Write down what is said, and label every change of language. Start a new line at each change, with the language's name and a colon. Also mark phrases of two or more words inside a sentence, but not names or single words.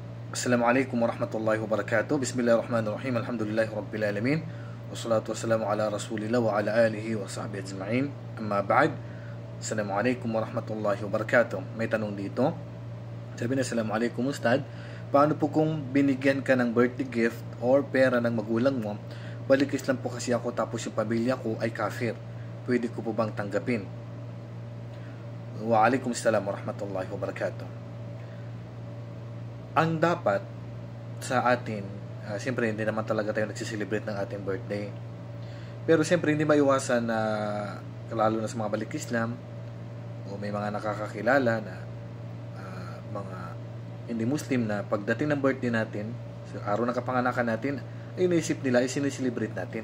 Arabic: السلام عليكم ورحمة الله وبركاته. بسم الله الرحمن الرحيم. الحمد لله رب العالمين. والصلاة والسلام على رسول الله وعلى آله وصحبه أجمعين. أما بعد. السلام عليكم ورحمة الله وبركاته.
Filipino: May tanong dito. Sabi na, Assalamualaikum Ustad. Paano po kung binigyan ka ng
English: birthday gift
Filipino: or pera ng magulang mo? Balikis lang po kasi ako tapos yung pamilya ko ay kafir. Pwede ko po bang tanggapin?
Arabic: وعليكم السلام ورحمة الله وبركاته.
Filipino: Ang dapat sa atin, siyempre hindi naman talaga tayo nagsiselebrate ng ating birthday. Pero siyempre hindi maiwasan na lalo na sa mga balik Islam o may mga nakakakilala na mga hindi Muslim na pagdating ng birthday natin, sa araw ng kapanganakan natin, ay naisip nila ay sineselebrate natin.